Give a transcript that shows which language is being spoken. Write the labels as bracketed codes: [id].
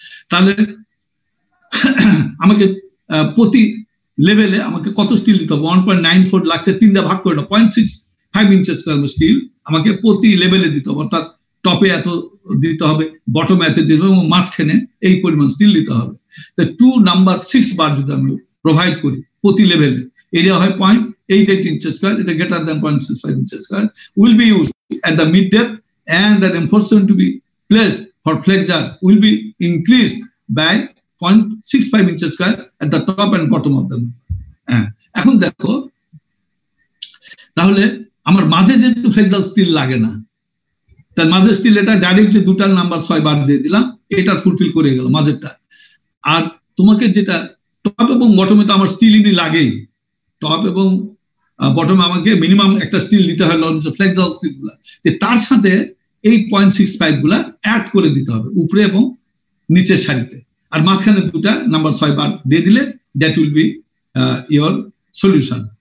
[bn] তাহলে আমাকে প্রতি লেভেলে আমাকে কত স্টিল দিতে হবে, 1.94 লাগছে, 3 ভাগ করে দাও, 0.65 ইঞ্চেস স্কয়ার স্টিল আমাকে প্রতি লেভেলে দিতে হবে। অর্থাৎ টপে এত দিতে হবে, বটমে এত দিতে হবে, এবং মাঝখানে এই পরিমাণ স্টিল দিতে হবে। তো 2 নাম্বার 6 বার যদি আমি প্রোভাইড করি প্রতি লেভেলে, এরিয়া হয় [en] 0.88 inches square, এটা greater than 0.65 inches square, will be used at the mid depth, and the reinforcement to be placed for flexure will be increased by 0.65 inches square at the top and bottom of the member. [bn] এখন দেখো, তাহলে আমার মাঝে যেহেতু ফ্লেক্সাল still লাগে না, তার মাঝে স্টিল এটা ডাইরেক্টলি দুটার নাম্বার 6 বার দিয়ে দিলাম, এটা ফুলফিল করে গেল মাঝেরটা। আর তোমাকে যেটা টপ এবং বটমে তো আমার স্টিল ইনি লাগেই, টপ এবং বটমে আমাকে মিনিমাম একটা স্টিল দিতে হয়, ফ্লেক্সাল স্টিল গুলা, তার সাথে এই 0.65 গুলা অ্যাড করে দিতে হবে উপরে এবং নিচের সারিতে, আর মাঝখানে দুটা নাম্বার 6 বার দিয়ে দিলে [en] That will be your solution.